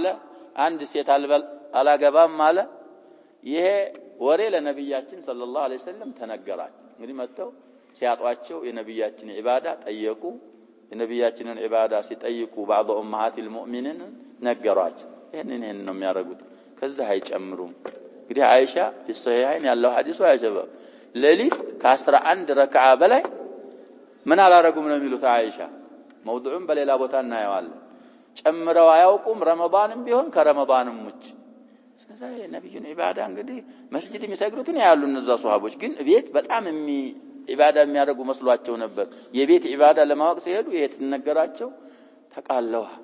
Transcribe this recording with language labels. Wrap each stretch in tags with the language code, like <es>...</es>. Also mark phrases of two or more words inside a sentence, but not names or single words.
<am>አንድ ሴት አላገባም አለ ይሄ ወሬ ለነብያችን</am> <ar>صلى الله عليه وسلم</ar> <am>ተነገራቸው እንግዲህ መጥተው ሲያጧቸው የነብያችን ኢባዳ ጠየቁ የነብያችንን ኢባዳ ሲጠይቁ</am> <ar>بعض امهات المؤمنين</ar> <am>ነገሯቸው ይሄንን ነው የሚያደርጉት ከዛ አይጨምሩም እንግዲህ አይሻ</am> <ar>في الصحيحين</ar> <am>ያለው ሐዲሱ ያጀበው ሌሊት ከ11 ረክዓ በላይ ምን አላረጉም ነው የሚሉት አይሻ موضوعን በሌላ ቦታ እናየዋለን ጨምረው አያውቁም ረመዳንም ቢሆን ከረመዳንም ውጭ ስለዚህ የነብዩን ኢባዳ እንግዲህ መስጊድ የሚሰግዱትን ያያሉ እነዛ ሱሐቦች ግን ቤት በጣም ኢባዳ የሚያደርጉ መስሏቸው ነበር የቤት ኢባዳ ለማወቅ ሲሄዱ ይሄ ተነገራቸው ተቃለው</am>